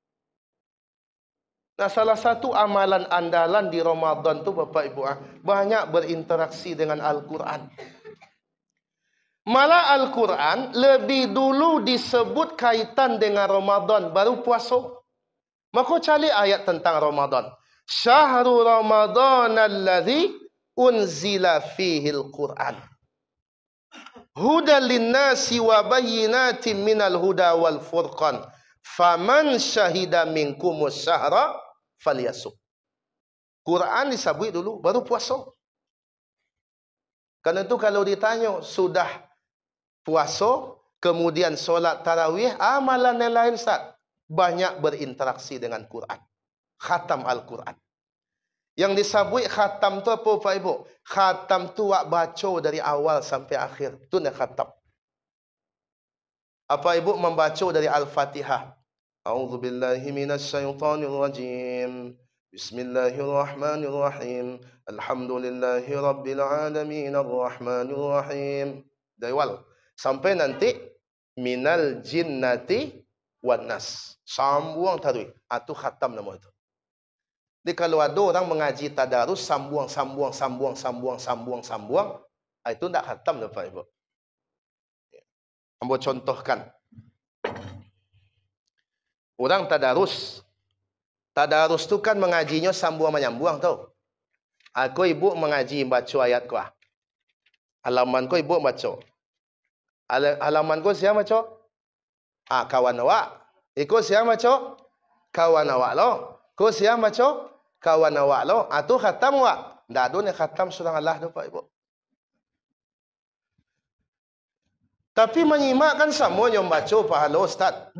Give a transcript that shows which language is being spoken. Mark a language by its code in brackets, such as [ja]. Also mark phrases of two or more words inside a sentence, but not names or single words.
[ms] Nah, salah satu amalan andalan di Ramadan tu Bapak Ibu, banyak berinteraksi dengan Al-Quran. Malah Al-Quran lebih dulu disebut kaitan dengan Ramadan, baru puasa. Maka cari ayat tentang Ramadan. [ar] شهر رمضان الذي أنزل فيه القرآن. هدى للناس وبينات من الهدى والفرقان. فمن شهد منكم الشهر فليصمه. [ms] Quran disabui dulu, baru puasa. Karena itu kalau ditanya, sudah puasa, kemudian solat tarawih, amalan yang lain Ustaz. Banyak berinteraksi dengan Quran. Khatam Al-Quran. Yang disabui khatam tu apa Pak Ibu? Khatam tu wak baca dari awal sampai akhir. Itu nak khatam. Apa Ibu membaca dari Al-Fatihah? [ar] أعوذ بالله من الشيطان الرجيم. بسم الله الرحمن الرحيم الحمد لله رب العالمين الرحمن الرحيم. [ms] Dari awal sampai nanti [ar] من الجنة والناس. [ms] Sambung tarwih. Itu khatam nama itu. Jadi kalau ada orang mengaji tadarus sambung, itu tak khatam Bapak Ibu. Ambo contohkan. Orang tadarus tu kan mengajinya sambung menyambung tau. Aku ibu mengaji baca ayat ku. Halaman ku ibu baca. Halaman ku siapa baca? Kawan awak. Ikut siapa baca? Kawan awak lo. Ku siapa baca? kawan awak lo, atu khatam awak. Ndak ada yang khatam surah Allah tu Pak Ibu. Tapi menyimak kan sama yang baca pahala Ustaz.